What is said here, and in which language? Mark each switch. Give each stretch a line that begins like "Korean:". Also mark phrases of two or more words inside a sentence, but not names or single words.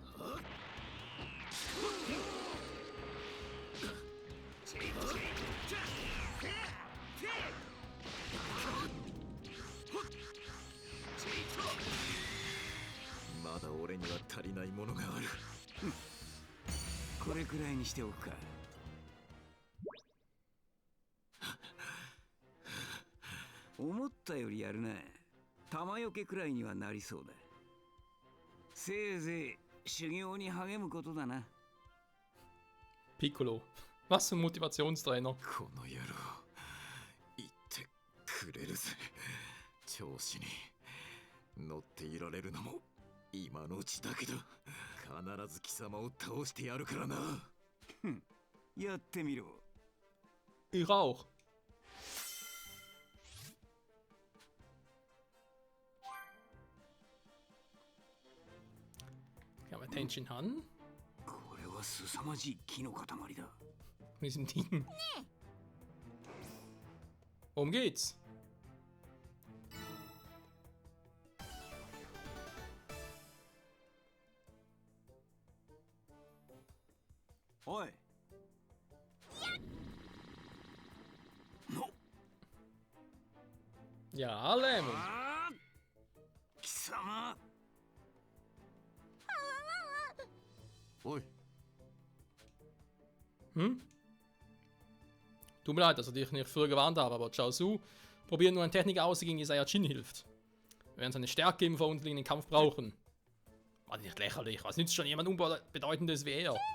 Japanese: まだ俺には足りないものがある. これくらいにしておくか。思ったよりやるな。玉よけくらいにはなりそうだ。せいぜい修行に励むことだな。 Piccolo.
German: Was für ein Motivationstrainer.
Japanese: この野郎言ってくれるぜ。調子に乗っていられるのも今のうちだけだ。必ず貴様を倒してやるからな。やってみろ。
German: Ich auch. Ja, aber Tenshin Han.
Japanese: これは凄まじい木の塊だ。
German: Mit diesem Ding. Worum geht's?
Japanese: Oi. No.
German: Ja, Lemon.
Japanese: 貴様。おい、 Hm?
German: Tut mir leid, dass ich dich nicht früher gewarnt habe, aber Chaozu probiert nur eine Technik aus, die gegen die Saiyajin hilft. Wir werden seine Stärke im vorliegenden Kampf brauchen. War nicht lächerlich, was nützt schon jemand Unbedeutendes wie er?